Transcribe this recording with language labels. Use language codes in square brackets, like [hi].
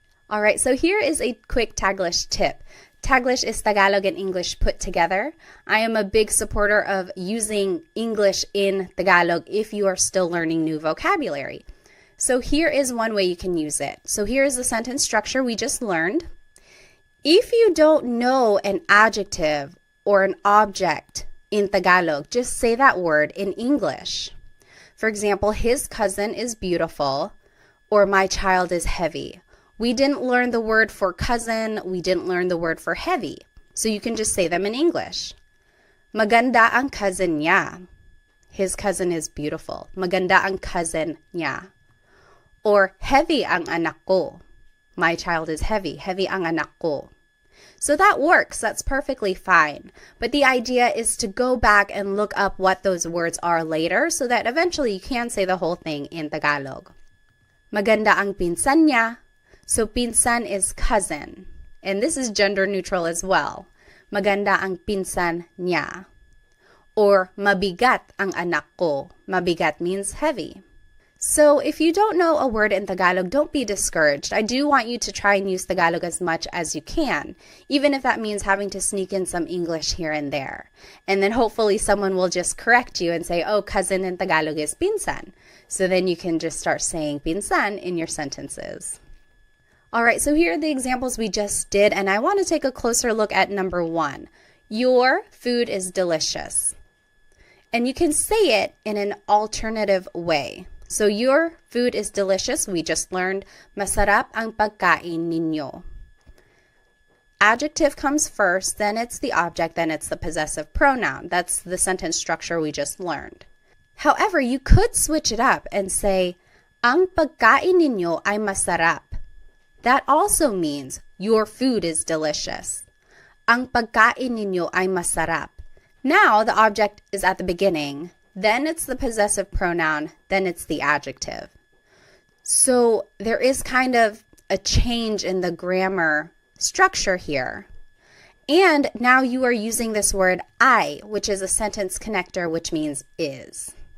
[en] All right, so here is a quick Taglish tip. Taglish is Tagalog and English put together. I am a big supporter of using English in Tagalog if you are still learning new vocabulary. So here is one way you can use it. So here is the sentence structure we just learned. If you don't know an adjective or an object in Tagalog, just say that word in English. For example, his cousin is beautiful, or my child is heavy. We didn't learn the word for cousin, we didn't learn the word for heavy. So you can just say them in English. [tl] Maganda ang cousin niya. [en] His cousin is beautiful. [tl] Maganda ang cousin niya. [en] Or heavy [tl] ang anak ko. [en] My child is heavy. Heavy [tl] ang anak ko. [en] So that works. That's perfectly fine. But the idea is to go back and look up what those words are later so that eventually you can say the whole thing in Tagalog. [tl] Maganda ang pinsan niya. [en] So pinsan is cousin. And this is gender neutral as well. [tl] Maganda ang pinsan niya. Or mabigat ang anak ko. Mabigat [en] means heavy. So if you don't know a word in Tagalog, don't be discouraged. I do want you to try and use Tagalog as much as you can, even if that means having to sneak in some English here and there. And then hopefully someone will just correct you and say, oh, cousin in Tagalog is pinsan. So then you can just start saying pinsan in your sentences. All right, so here are the examples we just did, and I want to take a closer look at number 1. Your food is delicious. And you can say it in an alternative way. So your food is delicious. We just learned, [tl] masarap ang pagkain ninyo. [en] Adjective comes first, then it's the object, then it's the possessive pronoun. That's the sentence structure we just learned. However, you could switch it up and say, [tl] ang pagkain ninyo ay masarap. [en] That also means your food is delicious. [tl] Ang pagkain ninyo ay masarap. [en] Now the object is at the beginning. Then it's the possessive pronoun, then it's the adjective. So there is kind of a change in the grammar structure here. And now you are using this word ay, which is a sentence connector, which means is.